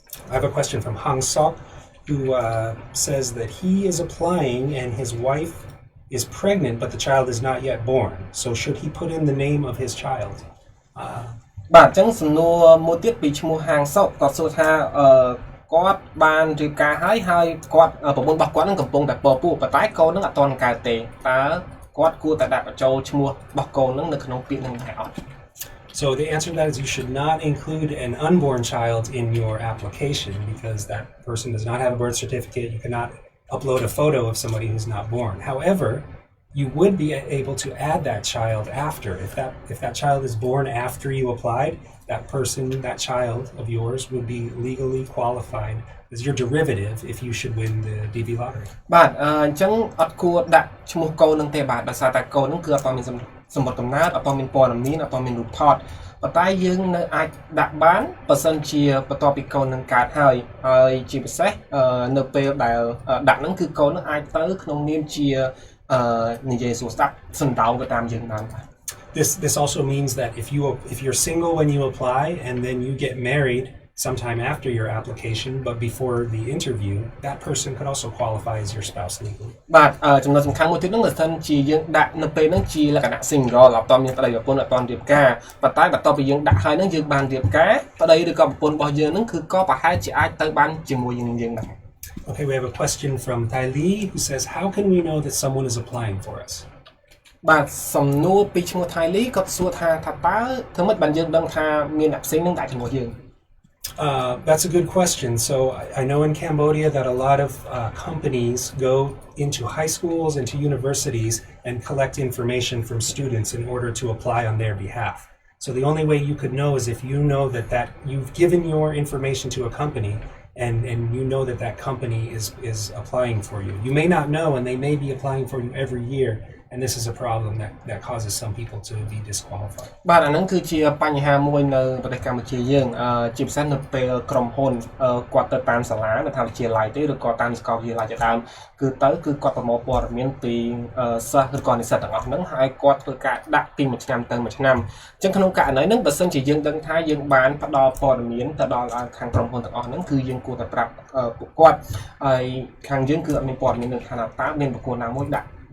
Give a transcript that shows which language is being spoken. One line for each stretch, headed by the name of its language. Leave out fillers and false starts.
English: I have a question from Hang Sok who says that he is applying and his wife is pregnant but the child is not yet born. So should he put in the name of his child?
Khmer: បាទអញ្ចឹងសំណួរមួយទៀតពីឈ្មោះហាងសុកគាត់សួរថាគាត់បានរៀបការហើយគាត់ប្រពន្ធរបស់គាត់នឹងកំពុងតែពពោះប៉ុន្តែកូននឹងអត់ទាន់កើតទេតើគាត់គួរតែដាក់បញ្ចូលឈ្មោះរបស់កូននឹងនៅក្នុងពាក្យនឹងដែរអត់
English: So the answer to that is you should not include an unborn child in your application because that person does not have a birth certificate. You cannot upload a photo of somebody who's not born. However, you would be able to add that child after. If that child is born after you applied, that person, that child of yours would be legally qualified as your derivative if you should win the DV lottery.
Khmer: បាទអញ្ចឹងអត់គួរដាក់ឈ្មោះកូននឹងទេបាទដោយសារតែកូននឹងគឺអត់មានសម្បត្តិកំណើតអត់មានព័ត៌មានអត់មានរូបថតប៉ុន្តែយើងនៅអាចដាក់បានបើសិនជាបន្ទាប់ពីកូននឹងកើតហើយជាពិសេសនៅពេលដែលដាក់នឹងគឺកូននឹងអាចទៅក្នុងនាមជានិយាយសួរស្ដាប់សណ្ដោងទៅតាមយើងបានបាទ
English: This also means that if you're single when you apply and then you get married sometime after your application, but before the interview, that person could also qualify as your spouse legally.
Khmer: បាទចំណុចសំខាន់មួយទៀតនោះគឺថាជាយើងដាក់នៅពេលហ្នឹងជាលក្ខណៈ single អត់តមានប្តីប្រពន្ធអត់តរៀបការប៉ុន្តែបន្ទាប់ពីយើងដាក់ហើយហ្នឹងយើងបានរៀបការប្តីឬក៏ប្រពន្ធរបស់យើងហ្នឹងគឺក៏ប្រហែលជាអាចទៅបានជាមួយយើងដែរ
English: Okay, we have a question from Thai Lee who says, how can we know that someone is applying for us?
Khmer: បាទសំណួរពីឈ្មោះ Thai Lee គាត់សួរថាតើធ្វើម៉េចបានយើងដឹងថាមានអ្នកផ្សេងនឹងដាក់ជាមួយយើង
English: That's a good question. So I know in Cambodia that a lot of companies go into high schools, into universities, and collect information from students in order to apply on their behalf. So the only way you could know is if you know that you've given your information to a company and you know that company is applying for you. You may not know, and they may be applying for you every year. And this is a problem that causes some people to be disqualified.
Khmer: បាទអាហ្នឹងគឺជាបញ្ហាមួយនៅប្រទេសកម្ពុជាយើងជាពិសេសនៅពេលក្រុមហ៊ុនគាត់ទៅតាមសាលានៅតាមវិទ្យាល័យទេឬក៏តាមសាកលវិទ្យាល័យជាដើមគឺគាត់ប្រមូលព័ត៌មានពីសិស្សឬក៏និស្សិតទាំងអស់ហ្នឹងហើយគាត់ធ្វើការដាក់ពីមួយឆ្នាំទៅមួយឆ្នាំអញ្ចឹងក្នុងករណីហ្នឹងបើសិនជាយើងដឹងថាយើងបានផ្ដល់ព័ត៌មានទៅដល់ខាងក្រុមហ៊ុនទាំងអស់ហ្នឹងគឺយើងគួរតែប្រាប់ពួកគាត់ហើយខាងយើងគឺអត់មានព័ត៌មាននឹងថាតើមានបុគ្គលណាមួយដាក់